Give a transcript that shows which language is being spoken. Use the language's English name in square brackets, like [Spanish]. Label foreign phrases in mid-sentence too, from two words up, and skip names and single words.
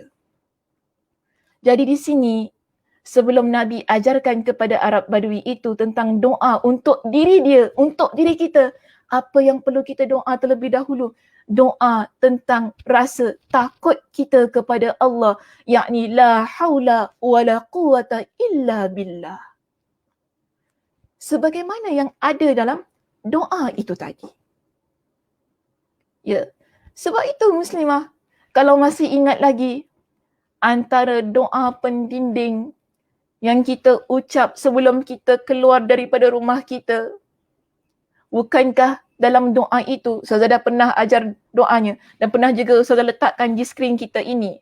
[Malay] Jadi di sini, sebelum Nabi ajarkan kepada Arab Badui itu tentang doa untuk diri dia, untuk diri kita, apa yang perlu kita doa terlebih dahulu? Doa tentang rasa takut kita kepada Allah, yakni [Arabic] لا حول ولا قوة إلا بالله. [Malay] Sebagaimana yang ada dalam doa itu tadi. Ya, sebab itu Muslimah, kalau masih ingat lagi antara doa pendinding yang kita ucap sebelum kita keluar daripada rumah kita, bukankah dalam doa itu Ustazah dah pernah ajar doanya dan pernah juga Ustazah letakkan di skrin kita ini.